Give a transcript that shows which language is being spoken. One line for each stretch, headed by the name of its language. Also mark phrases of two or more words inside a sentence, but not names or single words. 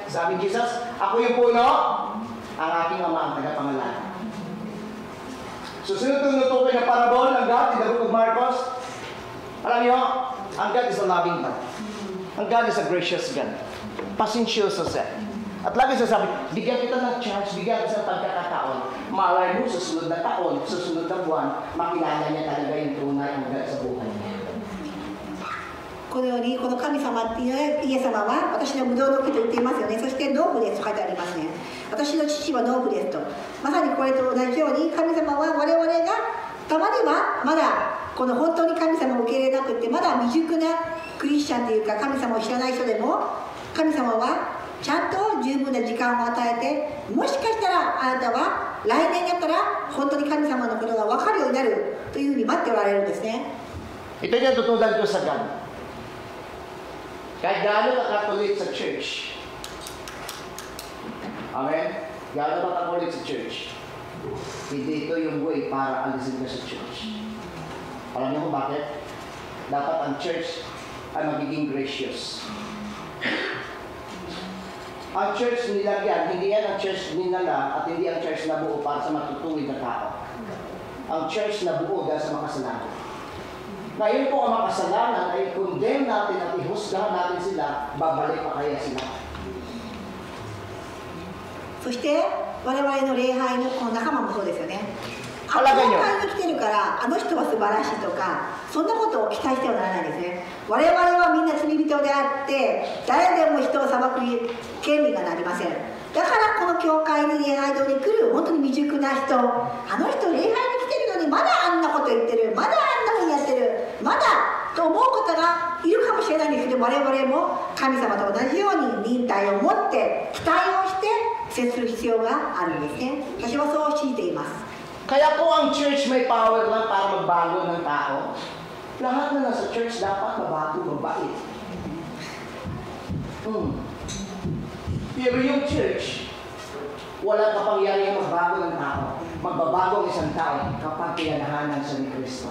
Filipino: Sabi Jesus, ako yung puno, ang aking ama ang tagapangalaga. Susunod itong nutukoy na parabol ng God
English: in the book of Marcos.
Filipino: Alam niyo, ang
English: God is a loving God.
Filipino: Ang
English: God is a gracious God.
Filipino: Pasensyoso siya. At lagi sasabi, bigyan kita ng chance, bigyan kita ng pagkakataon. Malay mo, sa sunod na taon, sa sunod na buwan, makilala niya talaga yung tunay ang God sa buhay niya.
Japanese: このようにこの神様っていうイエス様は私のブドウの木と言っていますよね。そして農夫ですと書いてありますね。私の父は農夫ですと。まさにこれと同じように神様は我々がたまにはまだこの本当に神様を受け入れなくてまだ未熟なクリスチャンというか神様を知らない人でも神様はちゃんと十分な時間を与えてもしかしたらあなたは来年だったら本当に神様のことが分かるようになるというふうに待っておられるんですね。
Filipino: Ito yung tutunan ko sa God. Kahit gaano ka-Catholic sa church. Amen? Gaano ka Catholic sa church. Hindi ito yung way para alisin ka sa church. Alam niyo kung bakit? Dapat ang church ay magiging gracious. Ang church nilagyan, hindi yan ang church ninala at hindi ang church na buo para sa matutuwid na tao. Ang church na buo dahil sa makasalanan. Ngayon po ang makasalanan ay condemn natin at ihusgahan natin sila, babalik pa kaya sila.
Japanese: そして我々の礼拝のこの仲間もそうですよね。教
Filipino: Talaga nyo.
Japanese: 会に来てるからあの人は素晴らしいとかそんなことを期待してはならないですね。我々はみんな罪人であって誰でも人を裁く権利がありません。だからこの教会に礼拝堂に来る本当に未熟な人あの人礼拝に来てるのにまだあんなこと言ってるまだあんなふうにやってるまだと思う方がいるかもしれないんですけど我々も神様と同じように忍耐を持って期待をして接する必要があるんですね。私はそう信じています。
Filipino: Kaya po ang church may power lang para magbago ng tao. Lahat na nasa church dapat mabago, mabait. Pero yung church, walang kapangyarihan magbago ng tao. Magbabago ang isang tao kapag kinanahanan siya ni Kristo.